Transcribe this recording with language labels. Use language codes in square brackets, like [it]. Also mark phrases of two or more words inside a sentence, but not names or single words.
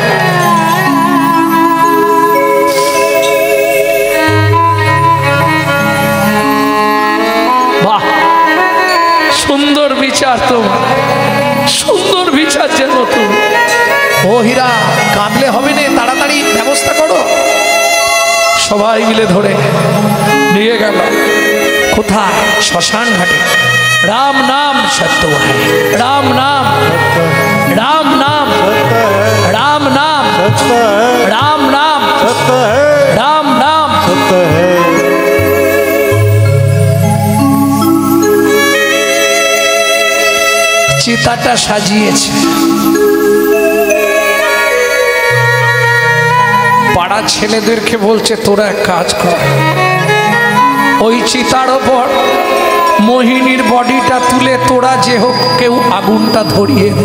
[bn] বাহ, সুন্দর বিচার তোমার, সুন্দর বিচার যেন তুমি। ও হীরা, কাঁদলে হবে না, তাড়াতাড়ি ব্যবস্থা করো। সবাই মিলে ধরে নিয়ে গেল কোথায়? শ্মশান ঘাটে। [hi] राम नाम सत्य है, राम नाम, राम नाम, राम नाम, राम नाम, राम नाम। [bn] চিতাটা সাজিয়েছে। পাড়া ছেলেদেরকে বলছে তোরা এক কাজ কর, ওই চিতার ওপর মোহিনীর বডিটা তুলে তোরা যে হোক কেউ আগুনটা ধরিয়ে দে।